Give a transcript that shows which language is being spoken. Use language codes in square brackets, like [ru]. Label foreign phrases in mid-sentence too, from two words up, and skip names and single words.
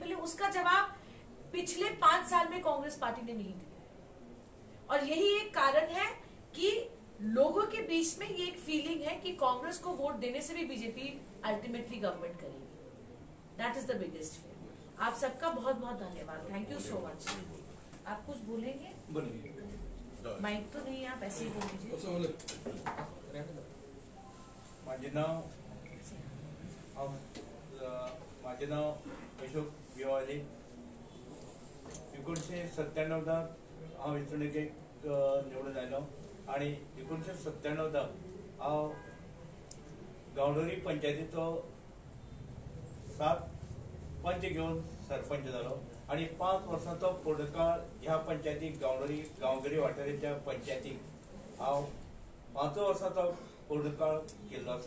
[hi] पहले उसका जवाब पिछले 5 साल में कांग्रेस पार्टी ने नहीं दिया, और यही एक कारण है कि लोगों के बीच में ये एक फीलिंग है कि कांग्रेस को वोट देने से भी बीजेपी [en] ultimately government [hi] करेगी। [en] that is the biggest feeling. [hi] आप सबका बहुत बहुत धन्यवाद, [en] thank you so much. [hi] आप कुछ बोलेंगे? माइक तो नहीं, आप ऐसे ही बोल दीजिए। [mr] माझे नाव अशोक विवाले। [kok] 1997 हांव वेंचणुकेक निवडून आयलो, आनी 1997 हांव गांवडोंगरी पंचायतीचो 7 पंच घेवन सरपंच जालो, आनी 5 वर्सांचो फुडकाळ ह्या पंचायतीक गांवगिरी वाठाराच्या पंचायतीक हांव 5 वर्सांचो फुडकाळ केल्लो आसा।